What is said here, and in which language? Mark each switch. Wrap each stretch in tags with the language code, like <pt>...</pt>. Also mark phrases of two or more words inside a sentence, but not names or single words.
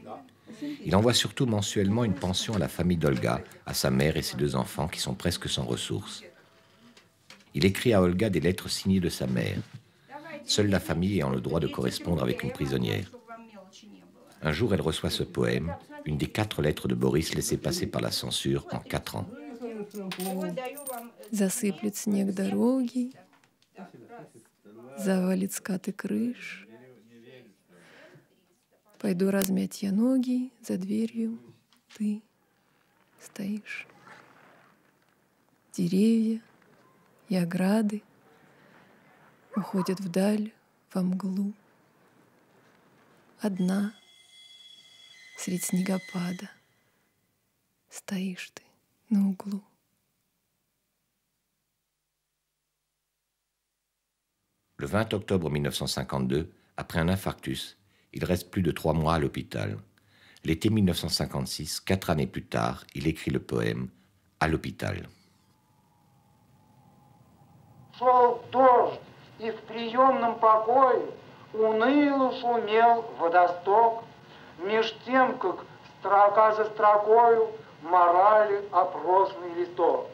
<fr>Il envoie surtout mensuellement une pension à la famille d'Olga, à sa mère et ses 2 enfants qui sont presque sans ressources. Il écrit à Olga des lettres signées de sa mère. Seule la famille ayant le droit de correspondre avec une prisonnière. Un jour, elle reçoit ce poème, une des 4 lettres de Boris laissées passer par la censure en 4 ans.</fr> <ru>Засыплет снег дороги, завалит скаты крыш. Пойду размять я ноги, за дверью ты. стоишь. Деревья и ограды уходят вдаль, во мглу. Одна средь снегопада стоишь ты на углу.</ru> <fr>Le 20 octobre 1952, après un infarctus, il reste plus de 3 mois à l'hôpital. L'été 1956, 4 années plus tard, il écrit le poème « À l'hôpital ».</fr> <ru>Шел дождь, и в приемном покое уныло шумел водосток, меж тем, как строка за строкою морали опросный листок.</ru>